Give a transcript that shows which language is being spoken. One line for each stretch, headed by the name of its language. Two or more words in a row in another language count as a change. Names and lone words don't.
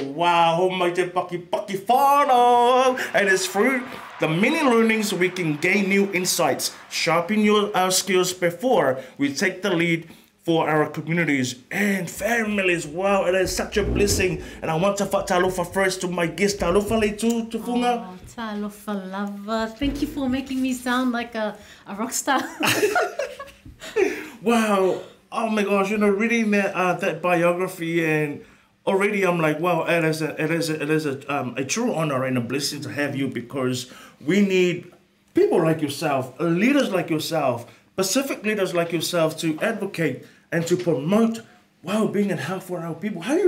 English: Wow, and it's through the many learnings we can gain new insights, sharpen our skills before we take the lead for our communities and families. Wow, it is such a blessing. And I want to talofa first to my guest, talofa Leitu Tufuga.
Samoan: Oh, talofa lava.
English: Thank you for making me sound like a rock star. Wow. Oh my gosh, you know, reading that biography, and already I'm like, wow, it is a true honor and a blessing to have you, because we need people like yourself, leaders like yourself, Pacific leaders like yourself to advocate and to promote well-being and health for our people.